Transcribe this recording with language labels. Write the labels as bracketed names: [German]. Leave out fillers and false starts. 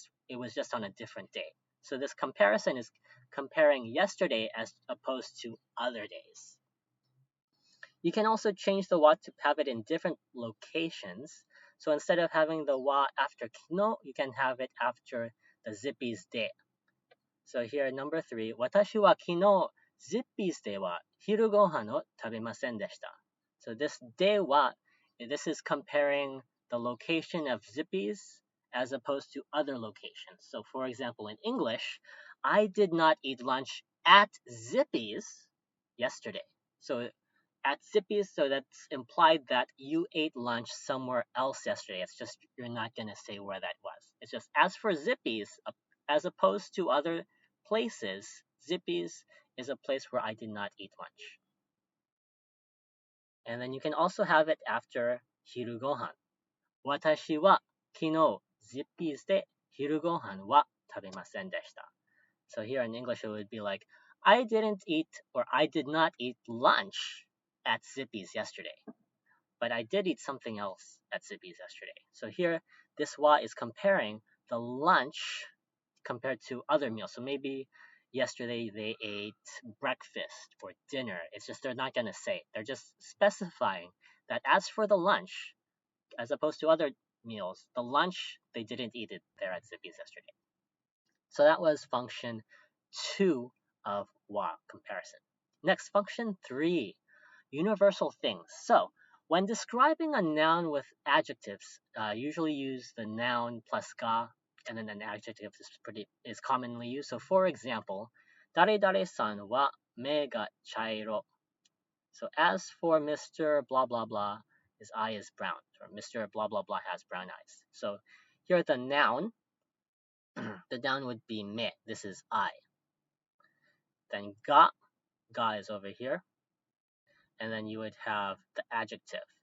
[English] It was just on a different day. So this comparison is comparing yesterday as opposed to other days. You can also change the wa to have it in different locations. So instead of having the wa after kino, you can have it after the Zippy's de. So here, number three, [Japanese] 私は昨日 Zippy's では昼ご飯を食べませんでした. [English] So this de wa, this is comparing the location of Zippy's as opposed to other locations. So for example, in English, I did not eat lunch at Zippy's yesterday. So at Zippy's, so that's implied that you ate lunch somewhere else yesterday. It's just you're not going to say where that was. It's just as for Zippy's, as opposed to other places, Zippy's is a place where I did not eat lunch. And then you can also have it after hiru gohan. [Japanese] 私は昨日 Zippy's で昼ご飯は食べませんでした. [English] So here in English it would be like, I didn't eat, or I did not eat lunch at Zippy's yesterday, but I did eat something else at Zippy's yesterday. So here, this wa is comparing the lunch compared to other meals. So maybe yesterday they ate breakfast or dinner. It's just they're not going to say. They're just specifying that as for the lunch, as opposed to other meals, the lunch, they didn't eat it there at Zippy's yesterday. So that was function 2 of wa comparison. Next, function 3. Universal things. So, when describing a noun with adjectives, usually use the noun plus ga, and then an adjective is commonly used. So, for example, [Japanese] 誰々さんは目が茶色. [English] So, as for Mr. blah blah blah, his eye is brown, or Mr. blah blah blah has brown eyes. So, here the noun, the noun would be me. This is I. Then ga is over here. And then you would have the adjective.